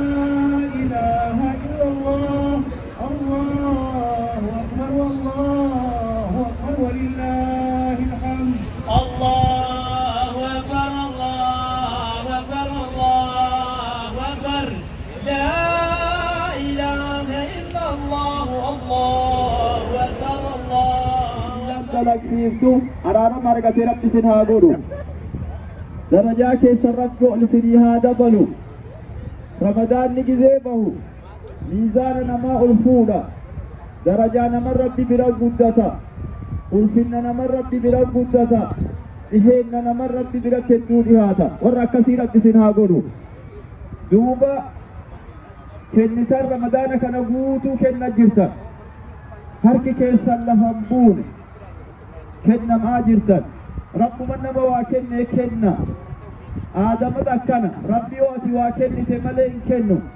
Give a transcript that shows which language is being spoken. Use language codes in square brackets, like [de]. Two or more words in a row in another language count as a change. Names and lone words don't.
[ar] إله إلا الله الله أكبر والله أكبر ولله الحمد الله أكبر الله أكبر الله أكبر لا إله إلا الله الله أكبر الله [om] dalaksiiftu araarama argate rabbi isin haa godhu darajaa keessan rakkoo isinii haa dabalu ramadaanni gizee bahu miizaana namaa ol fuudha darajaa naman rabbi bira guddata ulfinna naman rabbi bira guddata dhiheenna naman rabbi bira kedduu dhihaata warra akkasii rabbi isin haa godhu duuba kennitan ramadaana kana guutuu kenna jirtan harki keessan lafan buune kennamaa jirtan rabbuma nama waa kenne kenna aadamat akkana rabbi yoo ati waa kennite malee hin kennu